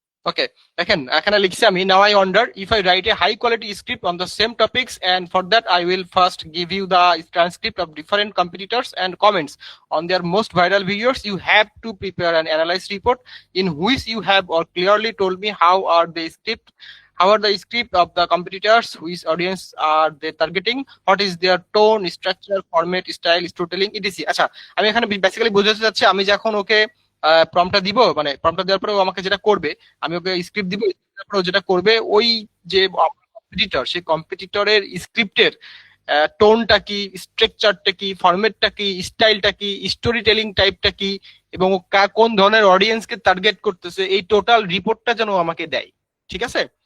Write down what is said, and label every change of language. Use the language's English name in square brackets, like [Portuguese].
[English] okay, [Bangla] দেখেন এখানে লিখছি আমি, [English] Now I wonder if I write a high quality script on the same topics, and for that I will first give you the transcript of different competitors and comments on their most viral videos. You have to prepare an analysis report in which you have or clearly told me how are the script of the competitors, which audience are they targeting, what is their tone, structure, format, style, storytelling, etc. [Bangla] আচ্ছা, আমি এখানে basically বোঝাতে চাচ্ছি, আমি যখন ওকে প্রম্পটটা দিব, মানে প্রম্পটটা দেওয়ার পরে ও আমাকে যেটা করবে, আমি ওকে স্ক্রিপ্ট দিব, তারপরে ও যেটা করবে, ওই যে কম্পিটিটর, সেই কম্পিটিটরের স্ক্রিপ্টের টোনটা কি, স্ট্রাকচারটা কি, ফরম্যাটটা কি, স্টাইলটা কি, স্টোরি টেলিং টাইপটা কি, এবং ও কোন ধরনের অডিয়েন্সকে টার্গেট করতেছে, এই টোটাল রিপোর্টটা যেন ও আমাকে দেয়। ঠিক আছে?